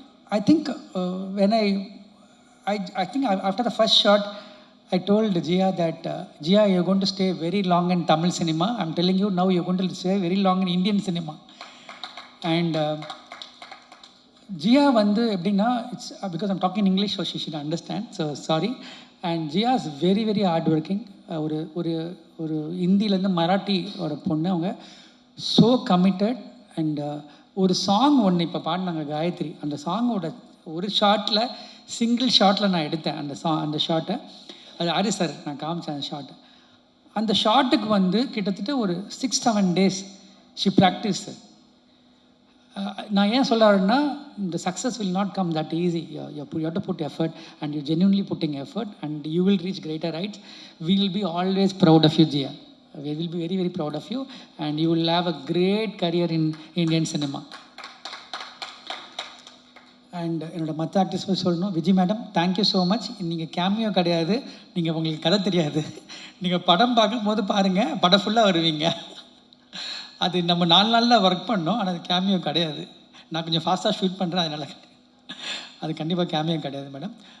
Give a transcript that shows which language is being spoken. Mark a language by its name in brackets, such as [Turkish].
[English] I think when I think after the first shot, I told Jia that, Jia, you're going to stay very long in Tamil cinema. I'm telling you now, you're going to stay very long in Indian cinema. And Jia [Tamil] vandu eppdina, [English] it's because I'm talking English, so she should understand. So sorry. And Jia is very very hard working. [Tamil] ஒரு இந்தியிலேருந்து மராட்டி ஒரு பொண்ணு, அவங்க [English] So committed. [Tamil] And ஒரு song ஒன்று இப்போ பாடினாங்க காயத்ரி, அந்த சாங்கோட ஒரு ஷாட்டில் சிங்கிள் ஷாட்டில் நான் எடுத்தேன் அந்த ஷாட்டை. அது ஹாரிஸ் சார் நான் காமிச்சேன் அந்த ஷாட்டை. அந்த ஷாட்டுக்கு வந்து கிட்டத்தட்ட ஒரு 6-7 [English] days she practice. [Tamil] நான் ஏன் சொல்ல வரேன்னா, இந்த [English] Success will not come that easy. You have to put effort and you genuinely putting effort and you will reach greater heights. We will be always proud of you Jiya. We will be very very proud of you and you will have a great career in Indian cinema. [Tamil] And என்னோட மற்ற artist சொல்லணும், Vijay madam [English] Thank you so much. [Tamil] நீங்கள் cameo கிடையாது, நீங்கள் உங்களுக்கு கதை தெரியாது, நீங்கள் படம் பார்க்கும்போது பாருங்கள், படம் ஃபுல்லாக வருவீங்க. அது நம்ம 4 நாளில் ஒர்க் பண்ணோம், ஆனால் அது கேமியோ கிடையாது. நான் கொஞ்சம் ஃபாஸ்ட்டாக ஷூட் பண்ணுறேன், அதனால் அது கண்டிப்பாக கேமியோ கிடையாது மேடம்.